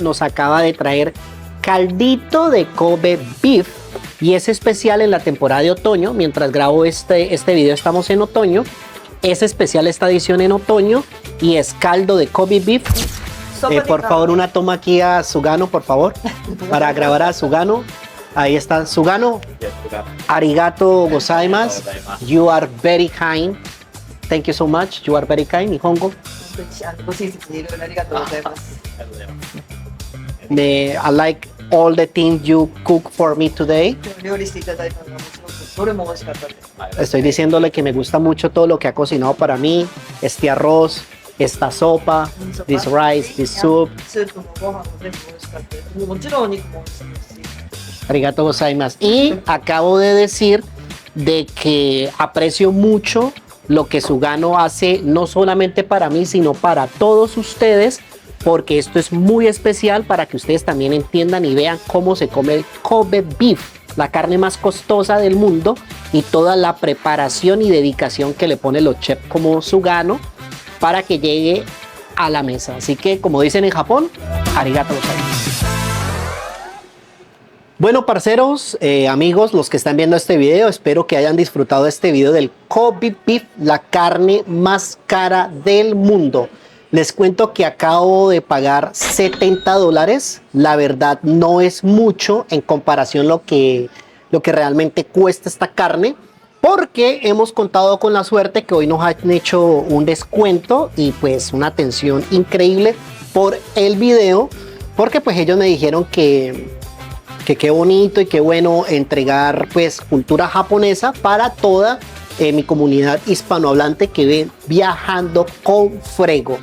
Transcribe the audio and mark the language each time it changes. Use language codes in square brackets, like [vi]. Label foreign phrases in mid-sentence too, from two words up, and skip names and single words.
[es] Nos acaba de traer caldito de [en] Kobe beef [es] y es especial en la temporada de otoño. Mientras grabo este video estamos en otoño. Es especial esta edición en otoño y es caldo de Kobe beef. Sopa de Por carne. favor, una toma aquí a Sugano, por favor, para grabar a Sugano. Ahí está Sugano. [ja] ありがとうございます. [en] You are very kind. Thank you so much. You are very kind. Nihongo. [ja] ご親切にいろいろありがとうございます。 [en] I like all the things you cook for me today. [ja] 今日料理していただいたのがもちろんどれも美味しかったです。 [es] Estoy diciéndole que me gusta mucho todo lo que ha cocinado para mí. Este arroz, esta sopa, [en] this rice, this soup. [ja] スープもご飯も全部美味しかったです。もちろんお肉も美味しいですし。ありがとうございます. [es] Y acabo de decir de que aprecio mucho lo que Sugano hace, no solamente para mí, sino para todos ustedes, porque esto es muy especial para que ustedes también entiendan y vean cómo se come el [en] Kobe beef, [es] la carne más costosa del mundo, y toda la preparación y dedicación que le pone los chefs como Sugano para que llegue a la mesa. Así que, como dicen en Japón, [ja] ありがとうございます. [es] Bueno, parceros, amigos, los que están viendo este video, espero que hayan disfrutado de este video del [en] Kobe beef, [es] la carne más cara del mundo. Les cuento que acabo de pagar $70. La verdad no es mucho en comparación lo que realmente cuesta esta carne, porque hemos contado con la suerte que hoy nos han hecho un descuento y pues una atención increíble por el video, porque pues ellos me dijeron que qué bonito y qué bueno entregar pues cultura japonesa para toda mi comunidad hispanohablante que ven viajando con frego.